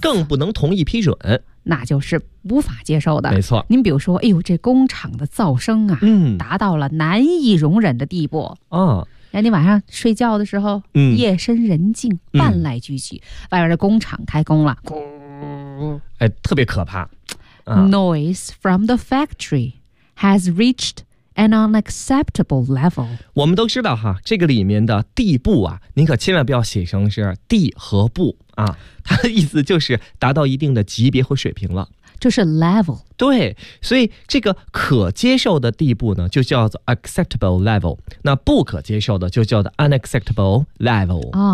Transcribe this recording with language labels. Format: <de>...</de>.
<zh>更不能同意批准。那就是无法接受的。没错。您比如说，哎呦，这工厂的噪声啊，达到了难以容忍的地步。那你晚上睡觉的时候，夜深人静，万籁俱寂，外边的工厂开工了，特别可怕。</zh> <en>Noise from the factory has reached an unacceptable level。</en> <zh>我们都知道哈，这个里面的地步啊，您可千万不要写成是地和步啊，它的意思就是达到一定的级别和水平了。就是 level。对，所以这个可接受的地步呢就叫做 acceptable level， 那不可接受的就叫做 unacceptable level。</zh>